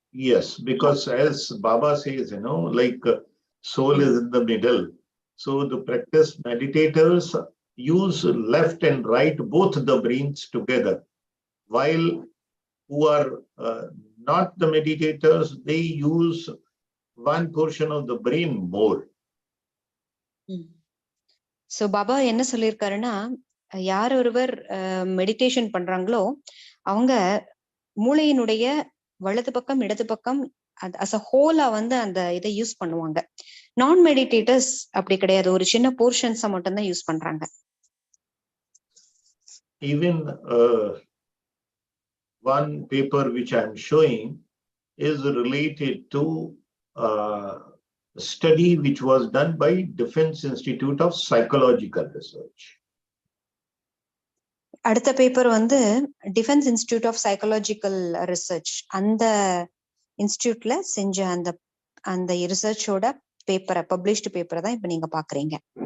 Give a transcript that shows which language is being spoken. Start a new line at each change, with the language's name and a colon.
English: Yes, because as Baba says, like soul is in the middle. So the practice meditators use left and right, both the brains together, while who are not the meditators, they use one portion of the brain more.
Tamil: So Baba என்ன சொல்லியிருக்காருன்னா, யார் ஒருவர் meditation பண்றாங்களோ அவங்க மூளையினுடைய வலது பக்கம் இடது பக்கம்
English: as a ஹோலா
Tamil: வந்து அந்த இதை யூஸ் பண்ணுவாங்க. நான் மெடிடேட்டர்ஸ் அப்படி கிடையாது, ஒரு சின்ன போர்ஷன்ஸ மட்டும் தான் யூஸ் பண்றாங்க.
English: Even one paper which I am showing is related to a study which was done by Defense Institute of Psychological Research.
Tamil: அடுத்த பேப்பர் வந்து defence institute of psychological research, அந்த இன்ஸ்டிடியூட்ல செஞ்ச அந்த ரிசர்ச்சோட பேப்பரை, பப்ளிஷ்டு பேப்பரை தான் இப்ப நீங்க பாக்குறீங்க.